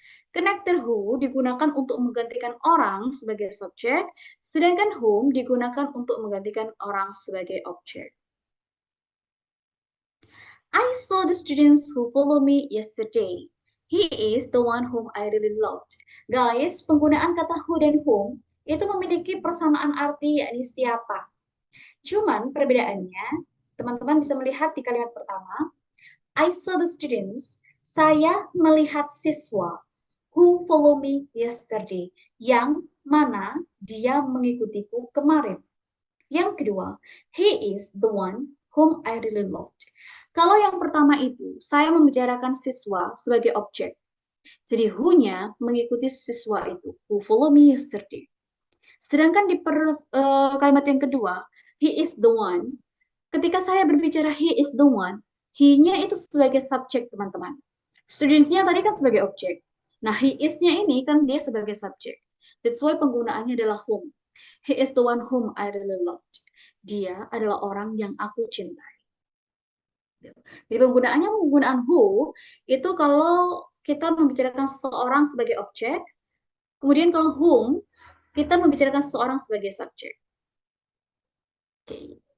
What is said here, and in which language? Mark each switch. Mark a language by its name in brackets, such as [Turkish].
[Indonesian] Connector who digunakan untuk menggantikan orang sebagai subjek, sedangkan whom digunakan untuk menggantikan orang sebagai objek. [English] I saw the students who follow me yesterday. He is the one whom I really loved. [Indonesian] Guys, penggunaan kata who dan whom itu memiliki persamaan arti, yakni siapa. Cuman perbedaannya, teman-teman bisa melihat di kalimat pertama, [English] I saw the students, [Indonesian] saya melihat siswa, [English] who follow me yesterday, [Indonesian] yang mana dia mengikutiku kemarin. Yang kedua, [English] he is the one whom I really loved. [Indonesian] Kalau yang pertama itu, saya membicarakan siswa sebagai objek. Jadi who-nya mengikuti siswa itu, [English] who follow me yesterday. [Indonesian] Sedangkan di kalimat yang kedua, [English] he is the one. [Indonesian] Ketika saya berbicara [English] he is the one, [Indonesian] he-nya itu sebagai subjek, teman-teman. Students-nya tadi kan sebagai objek. Nah, he is-nya ini kan dia sebagai subjek. [English] That's why [Indonesian] penggunaannya adalah whom. [English] He is the one whom I really loved. [Indonesian] Dia adalah orang yang aku cintai. Jadi penggunaan who itu kalau kita membicarakan seseorang sebagai objek, kemudian kalau whom kita membicarakan seseorang sebagai subjek. Oke.